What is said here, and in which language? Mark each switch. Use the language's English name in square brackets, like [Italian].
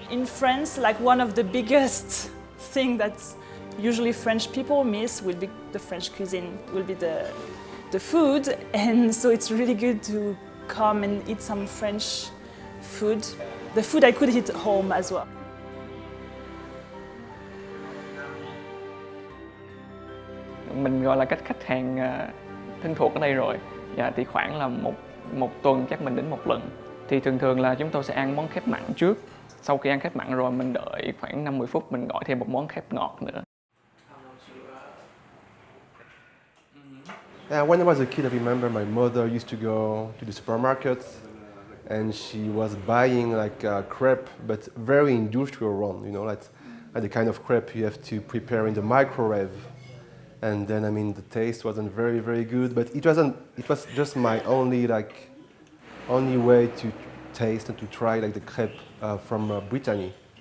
[English] In France, like one of the biggest thing that usually French people miss will be the French cuisine, will be the food. And so it's really good to come and eat some French food. The food I could eat at home as well. [Vietnamese] Mình gọi là các khách hàng thân thuộc ở đây rồi. Dạ, thì khoảng là một tuần chắc mình đến một lần. Thì thường là chúng tôi sẽ ăn món khép mặn trước. Sau khi ăn khép mặn rồi mình đợi khoảng 5-10 phút mình gọi thêm một món khép ngọt nữa. [English] When I was a kid, I remember my mother used to go to the supermarket and she was buying like a crepe, but very industrial one, you know, like the kind of crepe you have to prepare in the microwave. And then, I mean, the taste wasn't very, very good, but it was just my only way to taste and to try like the crepe from Brittany.